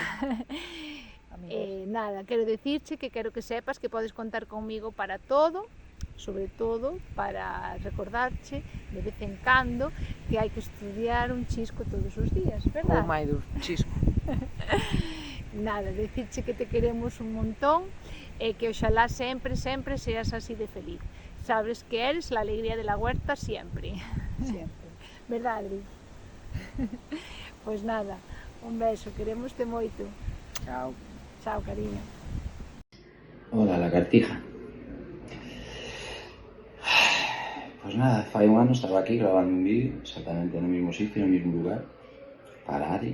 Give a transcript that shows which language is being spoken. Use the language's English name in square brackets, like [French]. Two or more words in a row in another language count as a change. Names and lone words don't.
[Galician] Nada, quero dicirche que quero que sepas que podes contar conmigo para todo, sobre todo para recordarche de vez en cando que hai que estudiar un chisco todos os días, verdad? Ou máis dun chisco. Nada, dicirche que te queremos un montón e que oxalá sempre, sempre seas así de feliz. [Spanish] Sabes que eres la alegría de la huerta siempre. Siempre. Verdad, Adri? [Galician] Pois nada, un beso, queremoste moito. Chao. Chao, cariño. [Spanish] Hola, lagartija. Pues nada, [Galician] fai un ano estaba aquí grabando un vídeo exactamente no mismo sitio, no mismo lugar para Adri.